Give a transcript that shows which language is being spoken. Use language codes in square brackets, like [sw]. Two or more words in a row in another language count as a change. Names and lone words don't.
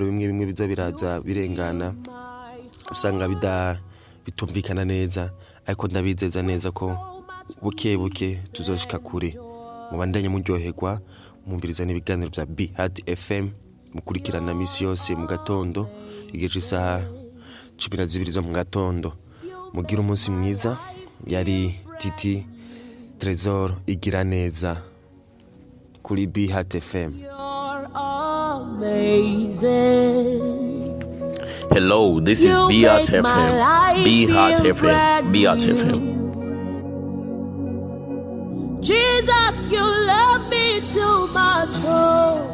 [rn] bimwe biza biraza birengana usanga bitumvikana neza ariko ndabizeza neza ko buke tuzoshika kure mubandanye muryoherwa mumviriza n'ibiganiro bya BHAT FM mukurikirana misi yose mu gatondo igihe cy'isaha 12 zo mu gatondo mugira umunsi mwiza yari Titi Trezor igira neza kuri BHAT FM. [en] Hello, this is BHAT FM. BHAT FM. BHAT FM. Jesus, you love me too much.